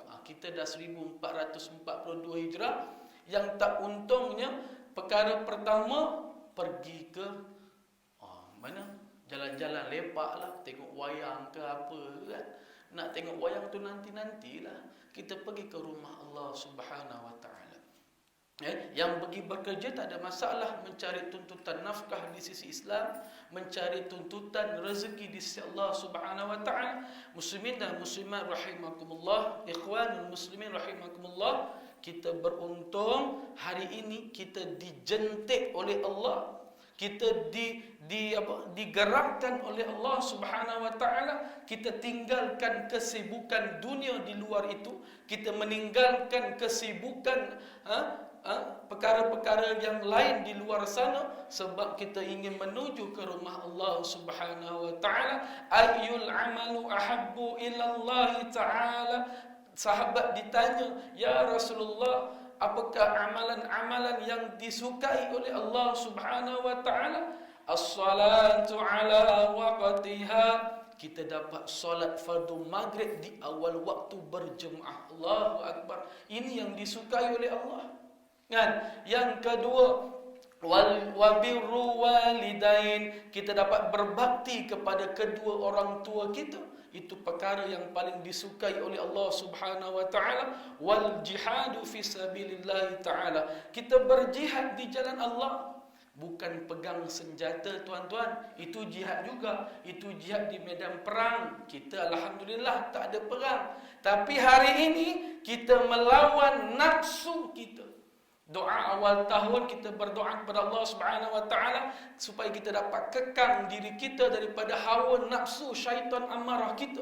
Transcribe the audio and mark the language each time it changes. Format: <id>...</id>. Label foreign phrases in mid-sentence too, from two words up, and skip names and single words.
<ms>Kita dah 1442 Hijrah. Yang tak untungnya, perkara pertama pergi ke mana? Jalan-jalan lepaklah, tengok wayang ke apa kan. Nak tengok wayang tu nanti-nantilah. Kita pergi ke rumah</ms> <ar>الله سبحانه وتعالى.</ar> <ms>Yang pergi bekerja tak ada masalah, mencari tuntutan nafkah di sisi Islam, mencari tuntutan rezeki di sisi</ms> <ar>الله سبحانه وتعالى.</ar> <ms>Muslimin dan muslimat rahimakumullah,</ms> <ar>إخوان المسلمين رحمكم الله,</ar> <ms>kita beruntung hari ini kita dijentik oleh Allah. Kita digerakkan oleh</ms> <ar>الله سبحانه وتعالى.</ar> <ms>Kita tinggalkan kesibukan dunia di luar itu. Kita meninggalkan kesibukan perkara-perkara yang lain di luar sana sebab kita ingin menuju ke rumah</ms> <ar>الله سبحانه وتعالى. أي العمل أحب إلى الله تعالى.</ar> <ms>Sahabat ditanya,</ms> <ar>"يا رسول الله,</ar> <ms>apakah amalan-amalan yang disukai oleh</ms> <ar>الله سبحانه وتعالى?" الصلاة على وقتها.</ar> <ms>Kita dapat solat fardu maghrib di awal waktu berjemaah.</ms> <ar>الله أكبر.</ar> <ms>Ini yang disukai oleh Allah. Kan? Yang kedua,</ms> <ar>وبر الوالدين.</ar> <ms>Kita dapat berbakti kepada kedua orang tua kita. Itu perkara yang paling disukai oleh</ms> <ar>الله سبحانه وتعالى. والجهاد في سبيل الله تعالى.</ar> <ms>Kita berjihad di jalan Allah, bukan pegang senjata tuan-tuan. Itu jihad juga. Itu jihad di medan perang. Kita alhamdulillah tak ada perang. Tapi hari ini kita melawan nafsu kita. Doa awal tahun kita berdoa kepada</ms> <ar>الله سبحانه وتعالى</ar> <ms>supaya kita dapat kekang diri kita daripada hawa nafsu syaitan amarah kita.</ms>